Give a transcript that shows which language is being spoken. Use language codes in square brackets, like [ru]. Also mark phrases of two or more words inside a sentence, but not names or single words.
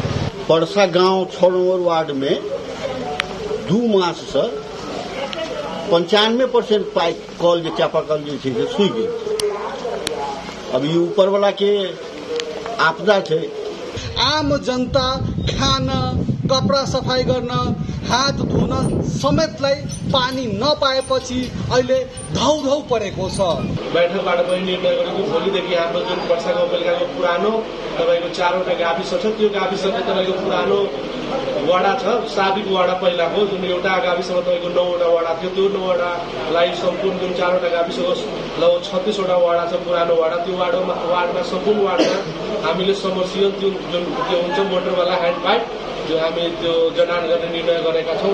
[hi] पर्सा गांव 6 नंबर वार्ड में 2 मास से 95% पाइप कल जो चापाकल जो है सूख गई। अब ये ऊपर वाला के आपदा है। [ne] आम जनता खान, कपडा सफाई गर्न, हात धुन समेतलाई पानी नपाएपछि अहिले धौधौ परेको छ। बैठकबाट पनि निर्णय गरेको भोलिदेखि हाम्रो जुन पर्सा गाउँपालिकाको पुरानो तपाईको 4वटा गाविस छ, त्यो गाविसको तपाईको पुरानो वडा छ, साबिक वडा पहिलाको जुन एउटा गाविसमा तपाईको 9वटा वडा थियो, त्यो 9वटालाई सम्पूर्ण जुन 4वटा गाविसको लगभग 36वटा वडा छ पुरानो वडा, त्यो वार्डमा सम्पूर्ण वार्डमा हामीले समर्सियल जुन त्यो हुन्छ मोटरवाला [en] hand pipe [ne] जो हामी त्यो जडान गर्ने निर्णय गरेका छौँ।